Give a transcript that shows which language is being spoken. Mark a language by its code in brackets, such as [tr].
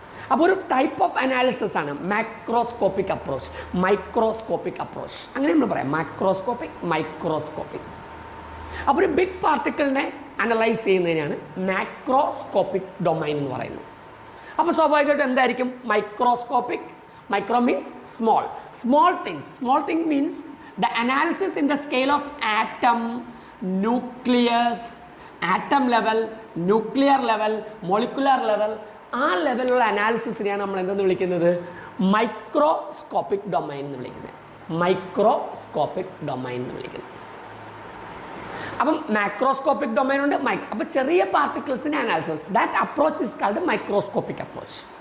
[ml] അപ്പോൾ ഒരു type of analysis ആണ് മാക്രോസ്കോപ്പിക് അപ്രോച്ച്, മൈക്രോസ്കോപ്പിക് അപ്രോച്ച്, അങ്ങനെ നമ്മൾ പറയാം. Macroscopic, microscopic. അപ്പോൾ ഒരു ബിഗ് പാർട്ടിക്കിളിനെ അനലൈസ് ചെയ്യുന്നതിനാണ് മാക്രോസ്കോപ്പിക് ഡൊമൈൻ എന്ന് പറയുന്നത്. അപ്പോൾ സ്വാഭാവികമായിട്ടും എന്തായിരിക്കും microscopic? [en] Micro means small. Small things. Small thing means the analysis in the scale of atom, nucleus, atom level, nuclear level, molecular level. [ml] ആ ലെവലിലുള്ള അനാലിസിസിനെയാണ് നമ്മൾ എന്തെന്ന് വിളിക്കുന്നത്? മൈക്രോസ്കോപ്പിക് ഡൊമൈൻ എന്ന് വിളിക്കുന്നത്. മൈക്രോസ്കോപ്പിക് ഡൊമൈൻ എന്ന് വിളിക്കുന്നത്. അപ്പം മാക്രോസ്കോപ്പിക് ഡൊമൈൻ ഉണ്ട്. അപ്പോൾ ചെറിയ പാർട്ടിക്കിൾസിൻ്റെ analysis, [en] That approach is called microscopic approach.